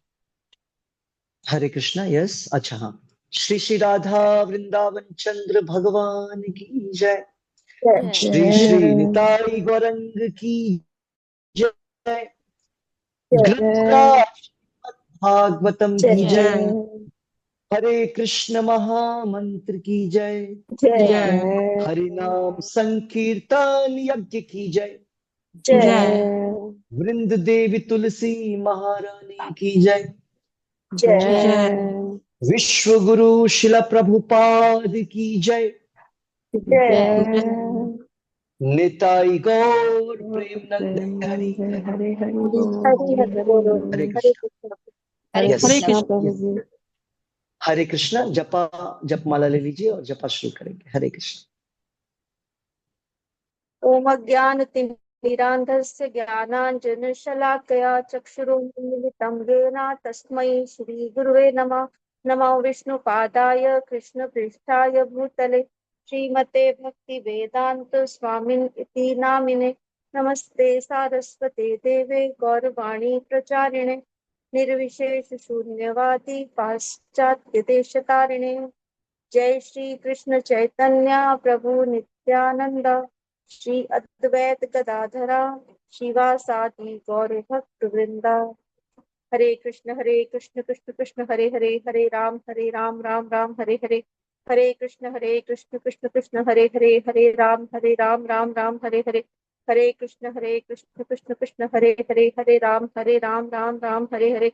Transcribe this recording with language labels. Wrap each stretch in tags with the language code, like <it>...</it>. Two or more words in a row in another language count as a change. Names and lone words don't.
<hi>हरे कृष्णा, यस, अच्छा हाँ। श्री श्री राधा वृंदावन चंद्र भगवान की जय। श्री श्री निताई गौरंग की जय। ग्रंथराज भागवतम की जय। हरे कृष्ण महामंत्र की जय। हरि नाम संकीर्तन यज्ञ की जय। वृंद देवी तुलसी महारानी की जय। विश्व गुरु शिला प्रभुपाद की जय। निताई गौर प्रेमनंद हरि। हरि हरि बोलो। हरे हरे कृष्ण, कृष्णा। हरे यस, कृष्णा प्रभु जी। हरे कृष्णा। जपा जपमाला ले लीजिए और जपा शुरू करेंगे। हरे कृष्ण।</hi> <sa>ओम अज्ञानतिमिरान्धस्य ज्ञानाञ्जनशलाकया चक्षुरुन्मीलितं येन तस्मै श्रीगुरुवे नमः। नमो विष्णुपादाय कृष्णपृष्ठाय भूतले श्रीमते भक्तिवेदान्त स्वामिन् इति नामिने। नमस्ते सारस्वते देवे गौरवाणी प्रचारिणे निर्विशेष शून्यवादी पाश्चात्यदेशतारिणे। जय श्री कृष्ण चैतन्य प्रभु नित्यानंद श्री अद्वैत गदाधरा शिवासादि गौर भक्त वृंदा। हरे कृष्ण कृष्ण कृष्ण हरे हरे, हरे राम राम राम हरे हरे। हरे कृष्ण कृष्ण कृष्ण हरे हरे, हरे राम राम राम हरे हरे। हरे कृष्ण कृष्ण कृष्ण हरे हरे, हरे राम राम राम हरे हरे।</sa>